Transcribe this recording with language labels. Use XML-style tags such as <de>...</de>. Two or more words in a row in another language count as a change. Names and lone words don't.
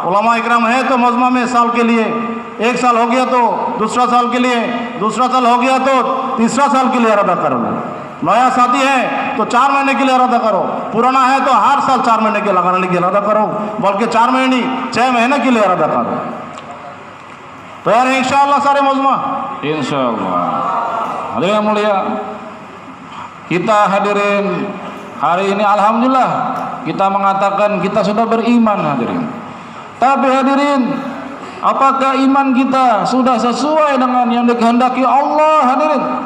<hi>उलमा इकराम है तो मजमा में साल के लिए, एक साल हो गया तो दूसरा साल के लिए, दूसरा साल हो गया तो तीसरा साल के लिए इरादा कर लो। नया साथी है तो 4 महीने के लिए इरादा करो, पुराना है तो हर साल 4 महीने के लगाने के इरादा करो, बल्कि 4 महीने 6 महीने के लिए इरादा करो। तो यार इंशाअल्लाह सारे मजमा</hi> <id>insyaallah. Hadirin yang mulia, kita hadirin hari ini alhamdulillah kita mengatakan kita sudah beriman hadirin. Tapi hadirin, apakah iman kita sudah sesuai dengan yang dikehendaki Allah hadirin?</id>